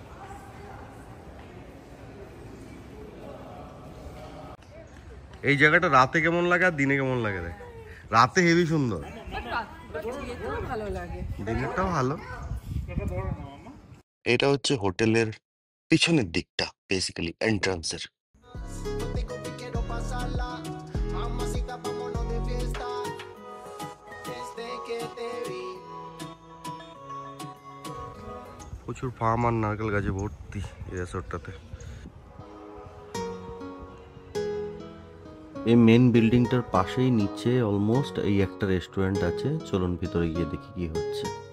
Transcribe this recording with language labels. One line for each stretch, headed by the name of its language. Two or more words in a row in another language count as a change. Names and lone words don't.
Bangla: এই জায়গাটা রাতে কেমন লাগে আর দিনে কেমন লাগে দেখ। রাতে হেভি সুন্দর, ভালো লাগে, দিনেরটাও ভালো। এটা হচ্ছে হোটেলের পিছনের দিকটা,
English: basically entrance.
Spanish: Digo que quiero pasarla, mamacita, vámonos de fiesta. Desde que te vi.
Bangla: প্রচুর ফার্ম আর নারকেল গাছে ভর্তি এই রিসোর্টটাতে। এই
English: main building
Bangla: পাশেই নিচে অলমোস্ট এই একটা রেস্টুরেন্ট আছে। চলুন ভিতরে গিয়ে দেখি কি হচ্ছে।